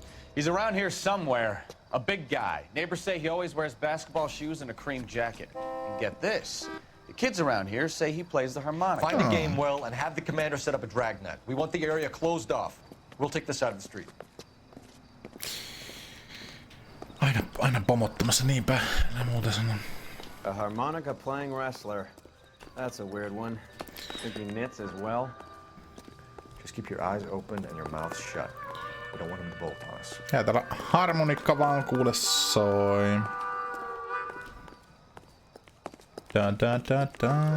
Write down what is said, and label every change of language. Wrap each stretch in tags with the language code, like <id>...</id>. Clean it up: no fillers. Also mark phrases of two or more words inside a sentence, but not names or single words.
<en>He's around here somewhere. A big guy. Neighbors say he always wears basketball shoes and a cream jacket. And get this. The kids around here say he plays the harmonica. Find the game well and have the commander set up a dragnet. We want the area closed off. We'll take this side of the street.</en> <fi>Aina pomottamassa, niinpä. Enää muuta sanon.</fi> <en>A harmonica playing wrestler. That's a weird one. Think he knits as well? Just keep your eyes open and your mouth shut. We don't want him to bolt on us.</en> <fi>Ja täällä harmonikka vaan kuule soi. Da da da da.</fi>